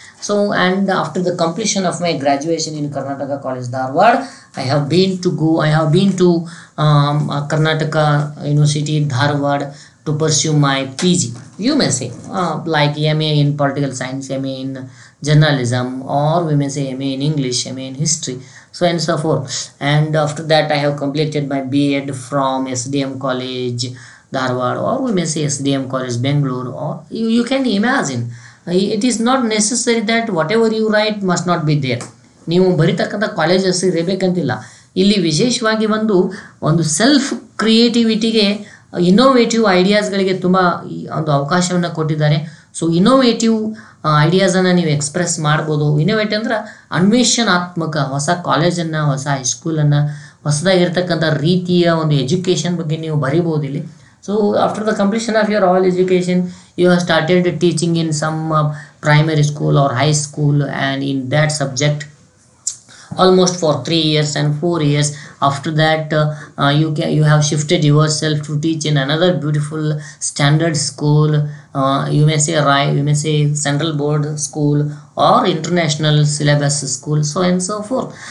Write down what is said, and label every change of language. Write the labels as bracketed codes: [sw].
[en] So, and after the completion of my graduation in Karnataka College Dharwad, I have been to Karnataka University Dharwad to pursue my PG, you may say, like MA in political science, MA in journalism, or we may say MA in English, MA in history, so and so forth. And after that I have completed my B.Ed from SDM College Dharwad, or we may say SDM College Bangalore. Or you can imagine, it is not necessary that whatever you write must not be there. [kn] ನೀವು ಬರಿತಕ್ಕಂಥ colleges ಇರಬೇಕಂತಿಲ್ಲ. ಇಲ್ಲಿ ವಿಶೇಷವಾಗಿ ಒಂದು self ಕ್ರಿಯೇಟಿವಿಟಿಗೆ, innovative ಐಡಿಯಾಸ್ಗಳಿಗೆ ತುಂಬ ಒಂದು ಅವಕಾಶವನ್ನು ಕೊಟ್ಟಿದ್ದಾರೆ. So innovative ಐಡಿಯಾಸನ್ನು ನೀವು express ಮಾಡ್ಬೋದು. ಇನ್ನೋವೇಟಿವ್ ಅಂದ್ರೆ ಅನ್ವೇಷಣಾತ್ಮಕ, ಹೊಸ ಕಾಲೇಜನ್ನು, ಹೊಸ ಹೈಸ್ಕೂಲನ್ನು, ಹೊಸದಾಗಿರ್ತಕ್ಕಂಥ ರೀತಿಯ ಒಂದು ಎಜುಕೇಷನ್ ಬಗ್ಗೆ ನೀವು ಬರಿಬೋದು ಇಲ್ಲಿ. [en] So after the completion of your all education, you have started teaching in some primary school or high school, and in that subject almost for 3 years and 4 years. After that you have shifted yourself to teach in another beautiful standard school, you may say central board school or international syllabus school, so and so forth.